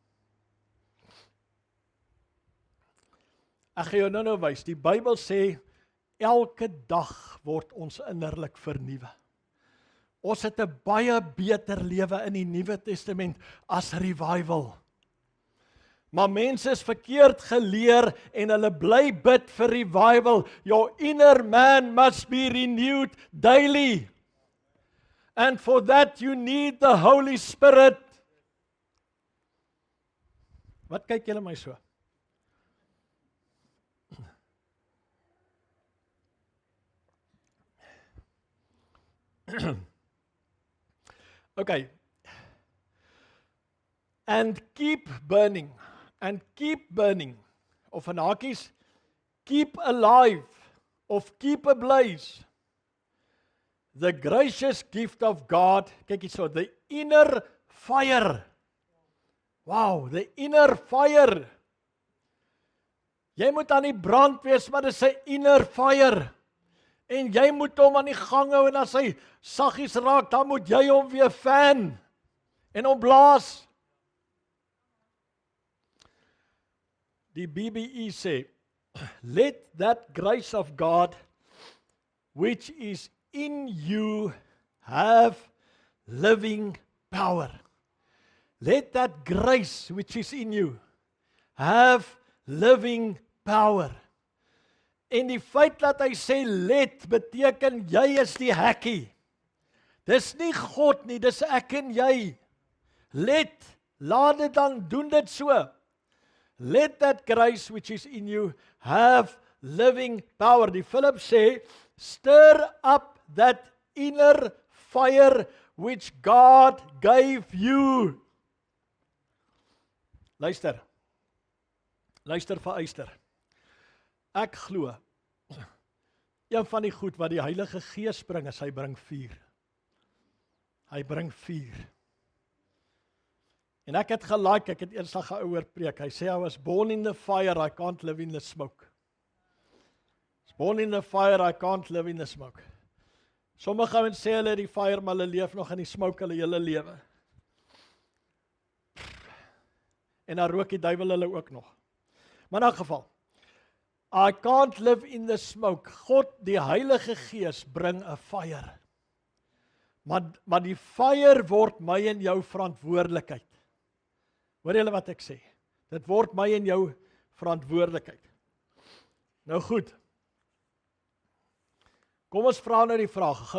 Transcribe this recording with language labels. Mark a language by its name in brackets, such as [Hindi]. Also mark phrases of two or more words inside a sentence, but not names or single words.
[Afrikaans] Ek gaan jou nou wys, die Bybel sê, elke dag word ons innerlik vernuwe. Ons het 'n baie beter lewe in die Nuwe Testament as revival. Maar mense is verkeerd geleer en hulle bly bid vir revival. [English] Your inner man must be renewed daily. And for that you need the Holy Spirit. [Afrikaans] Wat kyk julle my so? Okay. [English] And keep burning. And keep burning. [Afrikaans] Of in hakies, [English] keep alive. Of keep ablaze. The gracious gift of God. [Afrikaans] Kyk hierso, [English] the inner fire. Wow, the inner fire. [Afrikaans] Jy moet aan die brand wees, maar dit is 'n [English] inner fire. [Afrikaans] En jy moet hom aan die gang hou en as hy saggies raak, dan moet jy hom weer fan en hom blaas. Die BBE sê, [English] let that grace of God which is in you have living power. Let that grace which is in you have living power. [Afrikaans] En die feit dat hy sê let beteken jy is die hekkie. Dis nie God nie, dis ek en jy. Let, laat dit dan doen dit so. [English] Let that grace which is in you have living power. [Afrikaans] Die Philip sê, [English] stir up that inner fire which God gave you. [Afrikaans] Luister. Luister vir uister. Ek glo, een van die goed wat die Heilige Gees bring is, hy bring vuur. Hy bring vuur. En ek het gelike, ek het eers 'n ouer preek, hy sê, [English] I was born in the fire, I can't live in the smoke. I was born in the fire, I can't live in the smoke. [Afrikaans] Sommige ouens sê hulle die fire, maar hulle leef nog in die smoke hulle hele lewe. En dan rook die duiwel hulle ook nog. Maar in elk geval, [English] I can't live in the smoke. [Afrikaans] God, die Heilige Gees, bring 'n fire. Maar die fire word my en jou verantwoordelikheid. Hoor julle wat ek sê? Dit word my en jou verantwoordelikheid. Nou goed. Kom ons vra nou die vraag.